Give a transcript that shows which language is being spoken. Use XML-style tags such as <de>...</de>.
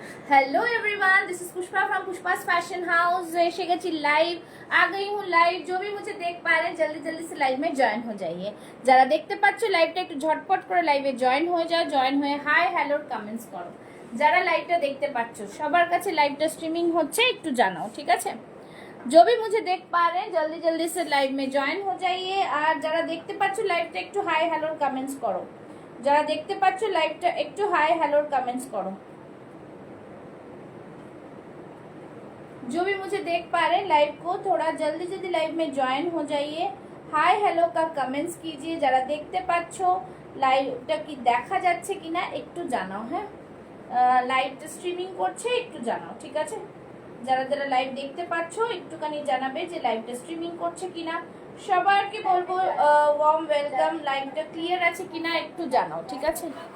<en>Hello everyone, this is Pushpa from Pushpa's fashion house.</en> <hi>एशे गई live, आ गई हूँ लाइव। जो भी मुझे देख पा रहे हैं जल्दी जल्दी से लाइव में जॉइन हो जाइए।</hi> <bn>যারা দেখতে পাচ্ছ লাইভটা একটু ঝটপট করে লাইভে জয়েন হয়ে যাও। জয়েন হয়ে হাই হ্যালো কমেন্টস করো। যারা লাইভটা দেখতে পাচ্ছ সবার কাছে লাইভটা স্ট্রিমিং হচ্ছে একটু জানাও, ঠিক আছে?</bn> <hi>जो भी मुझे देख पा रहे हैं जल्दी जल्दी से लाइव में जॉइन हो जाइए।</hi> <bn>আর যারা দেখতে পাচ্ছ লাইভটা একটু হাই হ্যালো কমেন্টস করো। যারা দেখতে পাচ্ছ লাইভটা একটু হাই হ্যালো কমেন্টস করো।</bn> <hi>जो भी मुझे देख पा रहे हैं लाइव को थोड़ा जल्दी जल्दी लाइव में ज्वाइन हो जाइए। हाय हेलो का कमेंट्स कीजिए।</hi> <bn>যারা দেখতে পাচ্ছো লাইভটা কি দেখা যাচ্ছে কিনা একটু জানাও। হ্যাঁ, লাইভটা স্ট্রিমিং করছে একটু জানাও, ঠিক আছে? যারা যারা লাইভ দেখতে পাচ্ছো একটুখানি জানাবে যে লাইভটা স্ট্রিমিং করছে কিনা। সবাইকে বলবো ওয়ার্ম ওয়েলকাম। লাইভটা ক্লিয়ার আছে কিনা একটু জানাও, ঠিক আছে?</bn>